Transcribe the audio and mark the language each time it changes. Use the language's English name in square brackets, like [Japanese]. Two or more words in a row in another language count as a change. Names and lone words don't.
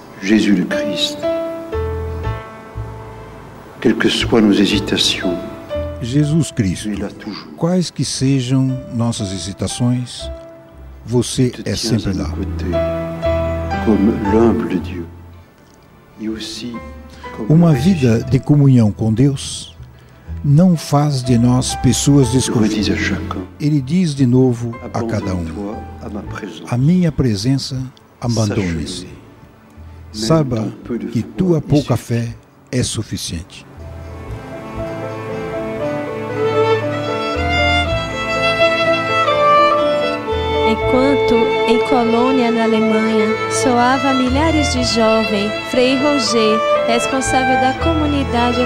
[French] Jésus le Christ. Quelles que soient nos hésitations, [Portuguese] Jesus Cristo, [French] tu es là toujours. [Portuguese] quais que sejam nossas hesitações, você [French] Tu te [Portuguese] é [French] tiens [Portuguese] sempre [French] à [Portuguese] lá. [French] nos côtés, comme l'humble Dieu. Et aussi comme [Portuguese] Uma [French] le [Portuguese] vida de comunhão com Deus não faz de nós pessoas [French] Je redis à [Portuguese] desconfiadas. [French] chacun, [Portuguese] Ele diz de novo a cada um: [French] abandonne-toi à ma présence. [Portuguese] a minha presença, abandone-se. Saiba que tua pouca fé é suficiente. Enquanto, em Colônia, na Alemanha, soava a milhares de jovens, Frei Roger, responsável da comunidade